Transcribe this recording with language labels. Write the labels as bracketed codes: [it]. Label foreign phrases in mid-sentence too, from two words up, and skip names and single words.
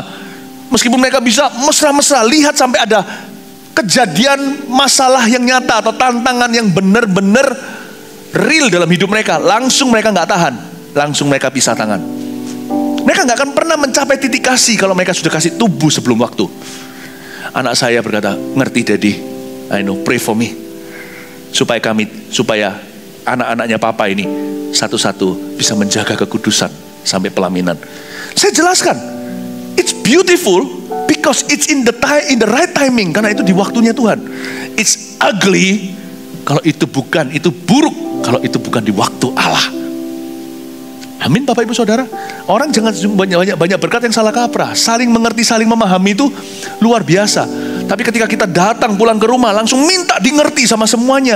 [id] Meskipun mereka bisa mesra-mesra, lihat sampai ada kejadian masalah yang nyata atau tantangan yang benar-benar real dalam hidup mereka, langsung mereka nggak tahan, langsung mereka pisah tangan. Mereka nggak akan pernah mencapai titik kasih kalau mereka sudah kasih tubuh sebelum waktu. Anak saya berkata, ngerti Daddy, [en] I know, pray for me. [id] Supaya anak-anaknya Papa ini satu-satu bisa menjaga kekudusan sampai pelaminan. Saya jelaskan, [en] it's beautiful because it's in the right timing, [id] karena itu di waktunya Tuhan. [en] It's ugly [id] kalau itu buruk kalau itu bukan di waktu Allah. Amin Bapak Ibu Saudara. Orang jangan banyak berkat yang salah kaprah. Saling mengerti, saling memahami itu luar biasa. Tapi ketika kita datang pulang ke rumah langsung minta dimengerti sama semuanya.